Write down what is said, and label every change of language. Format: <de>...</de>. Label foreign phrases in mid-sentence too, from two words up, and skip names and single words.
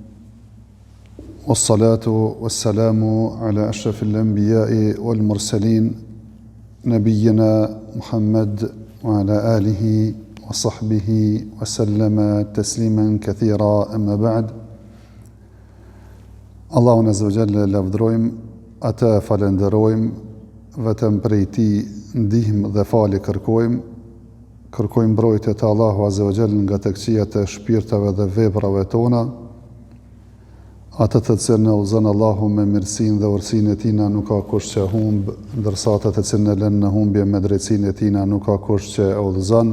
<ar>والصلاة والسلام على أشرف الأنبياء والمرسلين. نبينا محمد وعلى آله وصحبه وسلم تسليما كثيرا، أما بعد.</ar> <sq>Allahun</sq> <ar>عز وجل</ar> <sq>lavdrojmë, atë falenderojmë, vetëm prej tij ndihmë dhe falje kërkojmë mbrojtje të Allahu</sq> <ar>عز وجل</ar> <sq>nga të këqijat e shpirtave dhe veprave tona, atë të cilën e udhëzon Allahu me mirësinë dhe urtësinë e tina nuk ka kush që humb, ndërsa atë të cilën e lën në humbje me drejtsinë e tina nuk ka kush që e udhëzon.</sq>